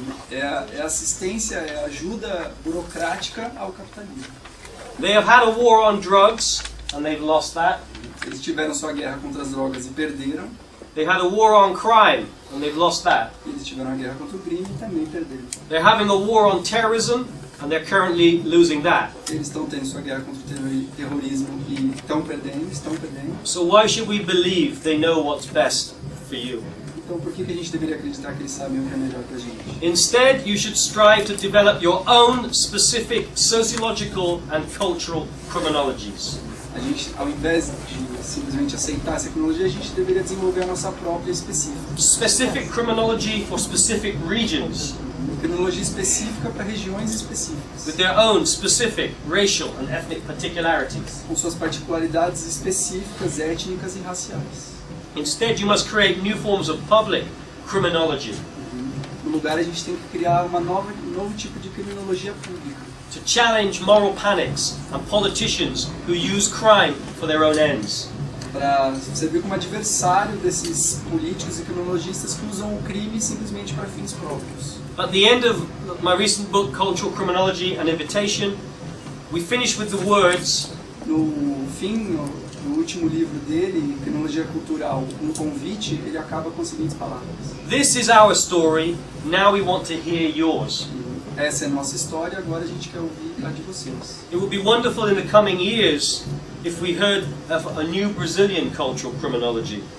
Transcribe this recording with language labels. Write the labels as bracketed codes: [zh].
[pt] É assistência, é ajuda burocrática ao capitalismo. [en] They have had a war on drugs and they've lost that. [pt] Eles tiveram sua guerra contra as drogas e perderam. [en] They had a war on crime and they've lost that. [pt] Eles tiveram a guerra contra o crime e também perderam. [en] They're having a war on terrorism and they're currently losing that. [pt] Eles estão tendo sua guerra contra o terrorismo e estão perdendo. [en] So why should we believe they know what's best for you? [pt] Então por que a gente deveria acreditar que eles sabem o que é melhor pra gente? [en] Instead, you should strive to develop your own specific sociological and cultural criminologies. [pt] A gente, ao invés de simplesmente aceitar essa criminologia, a gente deveria desenvolver a nossa própria específica. [en] Specific criminology for specific regions, [pt] Criminologia específica para regiões específicas, [en] with their own specific racial and ethnic particularities. [pt] com suas particularidades específicas, étnicas e raciais. [en] Instead, you must create new forms of public criminology [pt] No lugar, a gente tem que criar um novo tipo de criminologia pública, [en] to challenge moral panics and politicians who use crime for their own ends. [pt] para servir como adversário desses políticos e criminologistas que usam o crime simplesmente para fins próprios. [en] At the end of my recent book, Cultural Criminology: An Invitation, we finish with the words, [pt] No fim, no último livro dele, Criminologia Cultural, um convite, ele acaba com as seguintes palavras. [en] "This is our story, now we want to hear yours." [pt] Essa é a nossa história, agora a gente quer ouvir a de vocês. [en] It would be wonderful in the coming years if we heard of a new Brazilian cultural criminology.